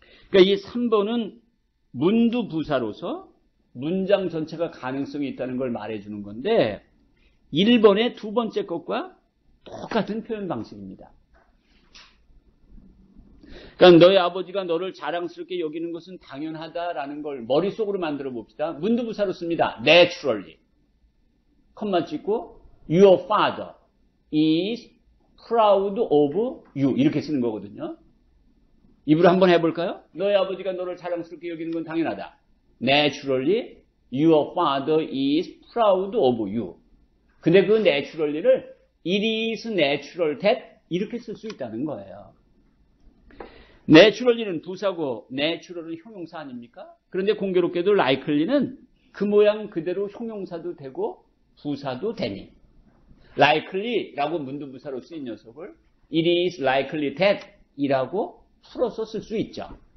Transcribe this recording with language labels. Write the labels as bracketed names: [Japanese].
[Korean] 그러니까 이 3번은 문두 부사로서 문장 전체가 가능성이 있다는 걸 말해주는 건데 1번의 두 번째 것과 똑같은 표현 방식입니다. 그러니까 너의 아버지가 너를 자랑스럽게 여기는 것은 당연하다라는 걸 머릿속으로 만들어 봅시다. 문두 부사로 씁니다. naturally. 컴마 찍고 [English] your father is proud of you [Korean] 이렇게 쓰는 거거든요. 입으로 한번 해볼까요? 너의 아버지가 너를 자랑스럽게 여기는 건 당연하다. [English] Naturally, your father is proud of you. [Korean] 근데 그 naturally를 [English] it is natural that [Korean] 이렇게 쓸 수 있다는 거예요. naturally는 부사고 natural은 형용사 아닙니까? 그런데 공교롭게도 likely는 그 모양 그대로 형용사도 되고 부사도 되니 likely라고 문두부사로 쓰인 녀석을 [English] it is likely that [Korean] 이라고 풀어서 쓸 수 있죠.